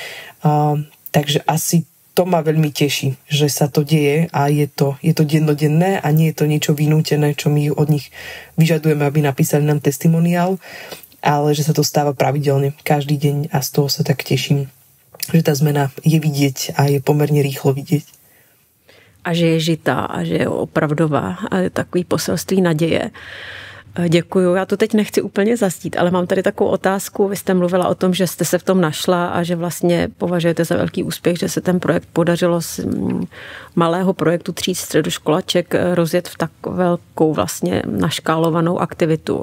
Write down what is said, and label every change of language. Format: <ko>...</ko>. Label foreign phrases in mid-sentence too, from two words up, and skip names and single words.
<sk>Takže asi to ma veľmi teší, že sa to deje a je to dennodenné a nie je to niečo vynútené, čo my od nich vyžadujeme, aby napísali nám testimoniál, ale že sa to stáva pravidelne každý deň a z toho sa tak teším, že tá zmena je vidieť a je pomerne rýchlo vidieť.</sk> <cs>A že je žitá a že je opravdová a je takový poselství naděje. Děkuju. Já to teď nechci úplně zastít, ale mám tady takovou otázku. Vy jste mluvila o tom, že jste se v tom našla a že vlastně považujete za velký úspěch, že se ten projekt podařilo z malého projektu 3 středoškolaček rozjet v tak velkou vlastně naškálovanou aktivitu.</cs>